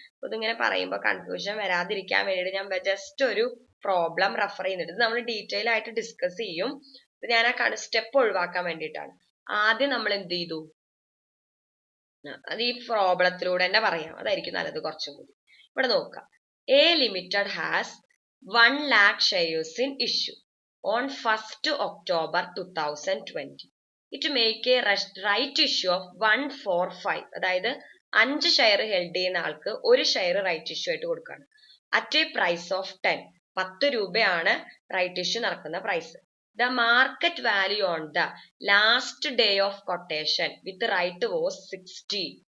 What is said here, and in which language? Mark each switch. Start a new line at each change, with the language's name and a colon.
Malayalam: അപ്പൊ ഇതിങ്ങനെ പറയുമ്പോൾ കൺഫ്യൂഷൻ വരാതിരിക്കാൻ വേണ്ടിയിട്ട് ഞാൻ ജസ്റ്റ് ഒരു പ്രോബ്ലം റെഫർ ചെയ്യുന്നുണ്ട്. ഇത് നമ്മൾ ഡീറ്റെയിൽ ആയിട്ട് ഡിസ്കസ് ചെയ്യും. ഞാൻ ആ സ്റ്റെപ്പ് ഒഴിവാക്കാൻ വേണ്ടിയിട്ടാണ്. ആദ്യം നമ്മൾ എന്ത് ചെയ്തു, അത് ഈ പ്രോബ്ലത്തിലൂടെ തന്നെ പറയാം, അതായിരിക്കും നല്ലത് കുറച്ചും കൂടി. ഇവിടെ നോക്കാം.
English: A Limited has 1 lakh shares in issue on 1st October 2020. It make a right issue of 145.
Malayalam: അതായത് 5 ഷെയർ ഹെൽഡ് ചെയ്യുന്ന ആൾക്ക് ഒരു ഷെയർ റൈറ്റ് ഇഷ്യൂ ആയിട്ട് കൊടുക്കുകയാണ്.
English: At a price of 10.
Malayalam: 10 രൂപയാണ് റൈറ്റ് ഇഷ്യൂ നടക്കുന്ന price.
English: The market value on the last day of quotation with right was 60.